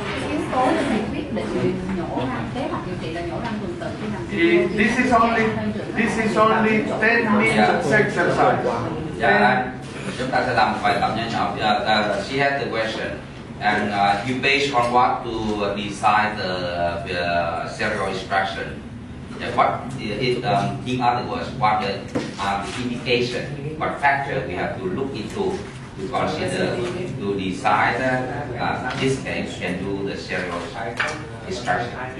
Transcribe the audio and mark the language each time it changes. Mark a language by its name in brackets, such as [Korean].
[Vietnamese] Yếu tố để thầy quyết định nhổ răng, kế hoạch điều trị là nhổ răng tuần tự khi nằm. [English] This is only 10 minutes exercise. [Vietnamese] Dạ, chúng ta sẽ làm một bài tập nhỏ nhỏ. [English] She has the question, and you based on what to decide the serial extraction. What is, in other words, what are the indication, what factor we have to look into to consider to decide that this case can do the serial extraction.